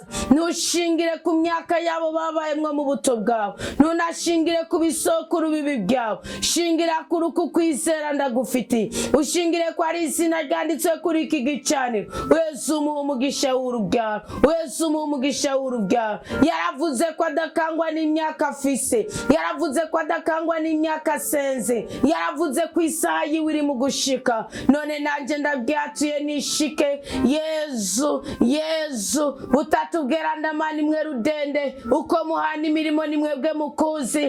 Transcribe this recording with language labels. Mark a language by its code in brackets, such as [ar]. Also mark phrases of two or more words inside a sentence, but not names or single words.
[rn] Ntushingire ku myaka yabo babayemwo mu buto bwabo, ntunashingire ku bisokuru bibi byabo. Shingira ku ruku kwizera ndagufitiye, ushingire ko ari izina ryanditswe kuri iki gicaniro. Yesu umuha umugisha w'urubyaro, Yesu umuha umugisha w'urubyaro. Yaravuze ko adakangwa n'imyaka afise, yaravuze ko adakangwa n'imyaka asenze, yaravuze ko isaha yiwe iri mu gushika. None nanje ndabyatuye nishike. Yesu, Yesu utatubwira ndamani mwe rudende, uko muhana imirimo ni mwebwe mukuzi.